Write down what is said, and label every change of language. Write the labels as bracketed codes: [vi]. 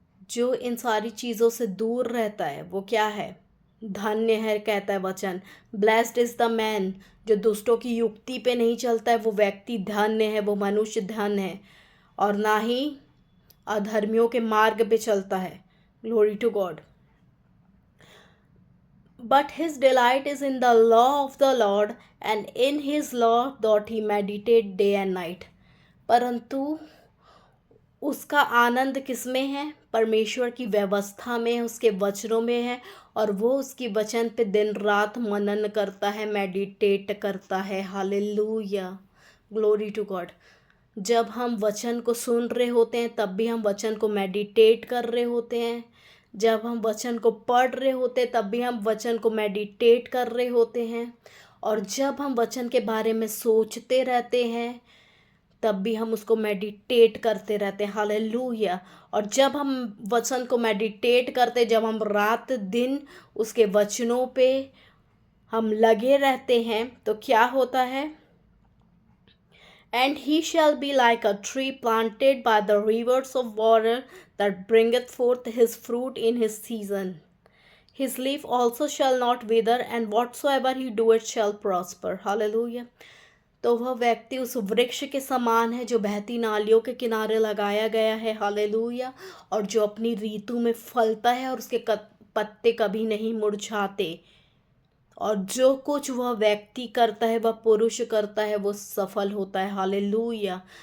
[hi] जो इन सारी चीज़ों से दूर रहता है वो क्या है? धन्य है, कहता है वचन। [en] blessed is the man, [hi] जो दुष्टों की युक्ति पे नहीं चलता है, वो व्यक्ति धन्य है, वो मनुष्य धन्य है, और ना ही अधर्मियों के मार्ग पे चलता है। [en] Glory to God. But his delight is in the law of the Lord, and in his law doth he meditate day and night. [hi] परंतु उसका आनंद किस में है? परमेश्वर की व्यवस्था में, उसके वचनों में है, और वो उसकी वचन पे दिन रात मनन करता है, मेडिटेट करता है। हालेलुया। [en] Glory to God. [hi] जब हम वचन को सुन रहे होते हैं तब भी हम वचन को मेडिटेट कर रहे होते हैं। जब हम वचन को पढ़ रहे होते हैं तब भी हम वचन को मेडिटेट कर रहे होते हैं। और जब हम वचन के बारे में सोचते रहते हैं तब भी हम उसको मेडिटेट करते रहते हैं। हालेलुया। और जब हम वचन को मेडिटेट करते, जब हम रात दिन उसके वचनों पे हम लगे रहते हैं, तो क्या होता है? [en] And he shall be like a tree planted by the rivers of water, that bringeth forth his fruit in his season. His leaf also shall not wither, and whatsoever he doeth shall prosper. Hallelujah. [hi] तो वह व्यक्ति उस वृक्ष के समान है जो बहती नालियों के किनारे लगाया गया है। हालेलुया। और जो अपनी ऋतु में फलता है और उसके पत्ते कभी नहीं मुरझाते। और जो कुछ वह व्यक्ति करता है, वह पुरुष करता है, वो सफल होता है। हालेलुया।